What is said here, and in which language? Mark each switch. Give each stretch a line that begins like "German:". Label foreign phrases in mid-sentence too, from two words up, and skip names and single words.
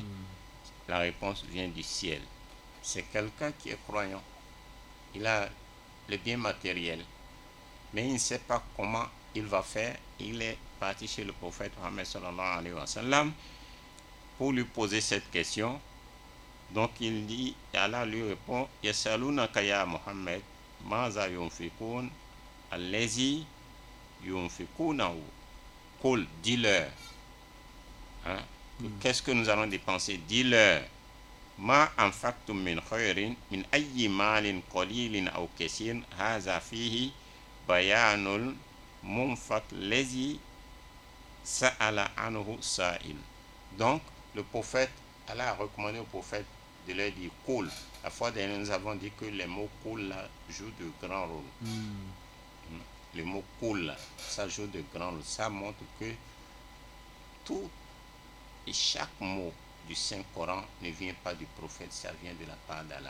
French: La réponse vient du ciel. C'est quelqu'un qui est croyant. Il a le bien matériel, mais il ne sait pas comment il va faire. Il est parti chez le prophète Mohammed
Arabic: صلى الله عليه وسلم
French: pour lui poser cette question. Donc il dit, Allah lui répond,
Arabic: يسألونك يا محمد ماذا ينفقون الذي ينفقونه.
French: Qul, dis-leur. Qu'est-ce que nous allons dépenser? Dis-leur.
Arabic: ما أنفقتم من خير من أي مال قليل أو كثير هذا فيه بيان المنفق الذي سأل عنه السائل.
French: Donc le prophète, Allah a recommandé au prophète de leur dire qul. La fois dernière nous avons dit que les mots qul là jouent de grands rôles. Le mot qul là, ça joue de grands rôles. Ça montre que tout et chaque mot du Saint-Coran ne vient pas du prophète, ça vient de la part d'Allah.